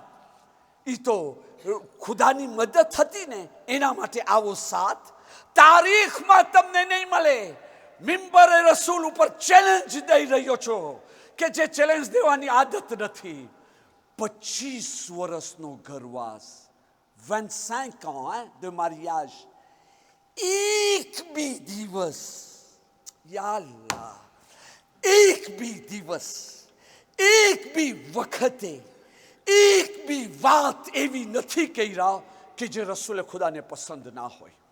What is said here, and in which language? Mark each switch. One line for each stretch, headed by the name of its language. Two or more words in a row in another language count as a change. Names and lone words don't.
Gujarati: એ તો ખુદાની મદદ હતી ને, એના માટે આવો સાથ તારીખમાં તમને નહીં મળે. મિંબરે રસૂલ ઉપર ચેલેન્જ દઈ રહ્યો છો કે જે ચેલેન્જ દેવાની આદત નથી.
French: 25
Gujarati: વર્ષનો ઘરવાસ,
French: 25 ans de mariage,
Gujarati: એક બી દિવસ,
Arabic: يا الله,
Gujarati: એક બી દિવસ, એક બી વખતે, એક બી વાત એવી નથી કર્યા કે જે રસૂલે ખુદાને પસંદ ના હોય.